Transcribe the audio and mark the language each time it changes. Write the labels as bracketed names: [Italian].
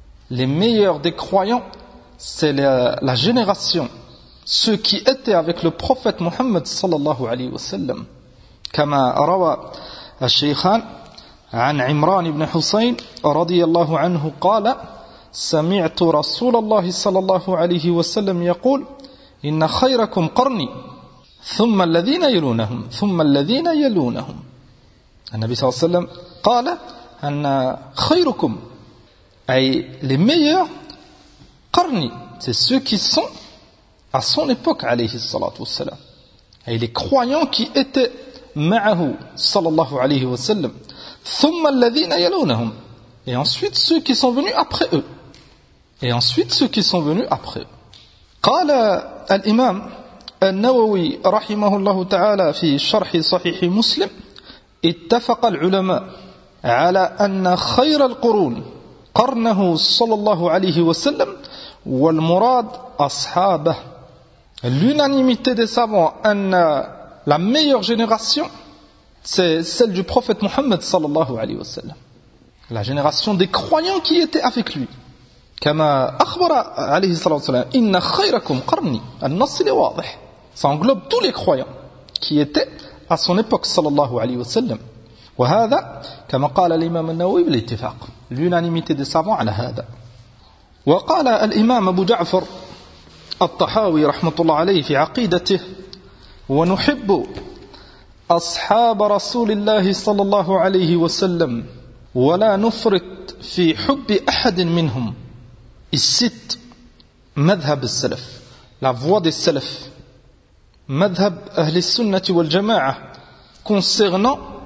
[French] Les meilleurs des croyants, c'est la génération, ceux qui étaient avec le prophète Muhammad sallallahu alayhi wa sallam. [Arabic] Kama rawa al-shaykhan an Imran ibn Husayn radiyallahu anhu qala: سمعت رسول الله صلى الله عليه وسلم يقول: إن خيركم قرني ثم الذين يلونهم ثم الذين يلونهم. النبي صلى الله عليه وسلم قال أن خيركم، أي les meilleurs قرني، [French] c'est ceux qui sont à son époque [Arabic] عليه الصلاة والسلام، أي [French] les croyants qui étaient [Arabic] معه صلى الله عليه وسلم. ثم الذين يلونهم، [French] et ensuite ceux qui sont venus après eux. Et ensuite ceux qui sont venus après. [Arabic] قال الإمام النووي رحمه الله تعالى في شرح صحيح مسلم: اتفق العلماء على أن خير القرون قرنه صلى الله عليه وسلم والمراد أصحابه. [French] L'unanimité des savants أن la meilleure génération c'est celle du prophète Muhammad صلى الله عليه وسلم. La génération des croyants qui étaient avec lui. [Arabic] كما أخبر عليه الصلاة والسلام إن خيركم قرني. النص اللي واضح. [French] Ça englobe tous les croyants qui étaient à son époque صلى الله عليه وسلم. [Arabic] وهذا كما قال الإمام النووي بالاتفاق. [French] L'unanimité des savants [Arabic] على هذا. وقال الإمام أبو جعفر الطحاوي رحمة الله عليه في عقيدته ونحب أصحاب رسول الله صلى الله عليه وسلم ولا نفرط في حب أحد منهم الست مذهب السلف [French] la voix des salaf [Arabic] madhhab ahli sunnah wal jamaa concernant